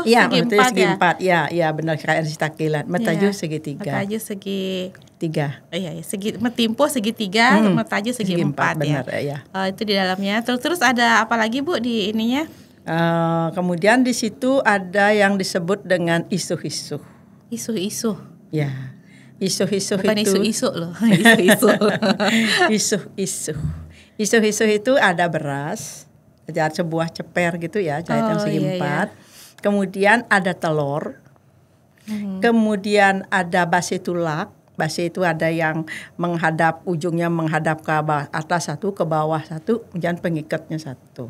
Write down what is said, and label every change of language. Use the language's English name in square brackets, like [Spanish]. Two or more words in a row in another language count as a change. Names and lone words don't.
[Indonesian] segi 4 ya. Ya benar kayak nasi takilan. Metajuh segitiga. Metajuh segi 3. Segi metimpuh segitiga, metajuh segi 4 benar, ya. Itu di dalamnya. Terus ada apa lagi Bu di ininya? Kemudian di situ ada yang disebut dengan isuh-isuh. Isuh-isuh. Ya. Isuh-isuh bukan itu. Bukan isu-isu loh. Isuh-isuh. Isuh-isuh. Isuh-isuh itu ada beras, ada sebuah ceper gitu ya, jahit yang segi 4. Iya. Kemudian ada telur. Kemudian ada base tulak. Base itu ada yang ujungnya menghadap ke atas satu, ke bawah satu, kemudian pengikatnya satu.